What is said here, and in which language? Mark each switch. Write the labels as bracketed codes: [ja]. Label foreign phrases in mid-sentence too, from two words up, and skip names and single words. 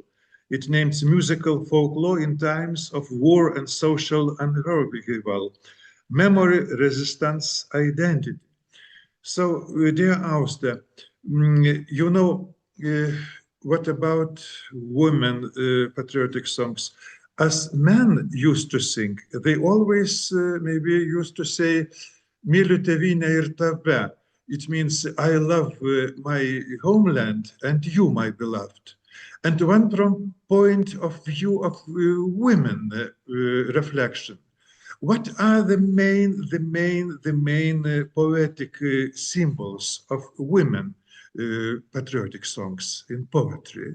[en] It names Musical Folklore in Times of War and Social Upheaval, Memory, Resistance, Identity. So, dear Auster, you know, what about women patriotic songs? As men used to sing, they always maybe used to say, [lt] Myliu tėvynę ir tave. [en] It means, I love my homeland and you, my beloved. And one from point of view of women reflection. What are the main poetic symbols of women patriotic songs in poetry?